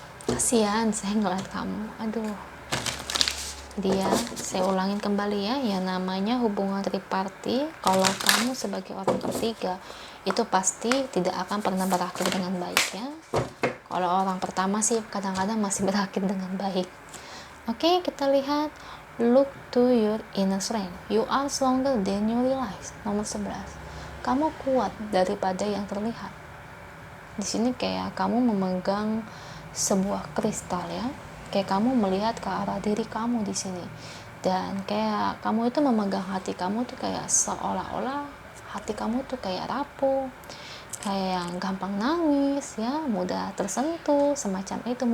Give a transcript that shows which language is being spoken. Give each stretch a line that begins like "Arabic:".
Indonesian: Kasihan saya ngeliat kamu, aduh. Saya ulangin kembali ya, yang namanya hubungan triparty, kalau kamu sebagai orang ketiga itu pasti tidak akan pernah berakhir dengan baik ya. Kalau orang pertama sih kadang-kadang masih berakhir dengan baik. Oke, kita lihat,
English: look to your inner strength, you are stronger than you realize.
Indonesian: Nomor 11, kamu kuat daripada yang terlihat. Di sini kayak kamu memegang sebuah kristal ya, kayak kamu melihat ke arah diri kamu di sini, dan kayak kamu itu memegang hati kamu tuh kayak seolah-olah hati kamu tuh kayak rapuh, kayak yang gampang nangis ya, mudah tersentuh semacam itu.